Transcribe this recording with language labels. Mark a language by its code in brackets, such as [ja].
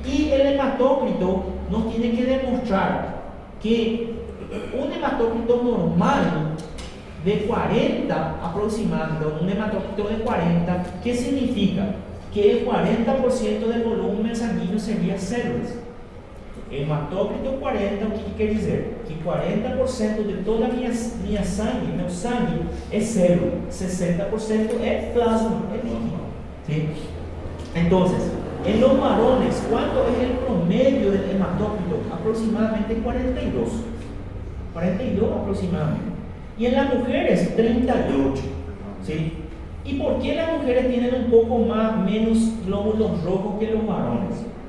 [es] Y el hematócrito nos tiene que demostrar que un hematócrito normal de 40 aproximadamente, un hematócrito de 40, ¿qué significa? Que el 40% del volumen sanguíneo sería células. [pt] Hematócrito 40, o que quer dizer? Que 40% de toda minha sangue, meu sangue, é célula, 60% é plasma, é líquido. [es] ¿Sí? Entonces, en los varones, ¿cuánto es el promedio del hematócrito? Aproximadamente 42. 42 aproximadamente. Y en las mujeres, 38. ¿Sí? ¿Y por qué las mujeres tienen un poco menos glóbulos rojos que los varones?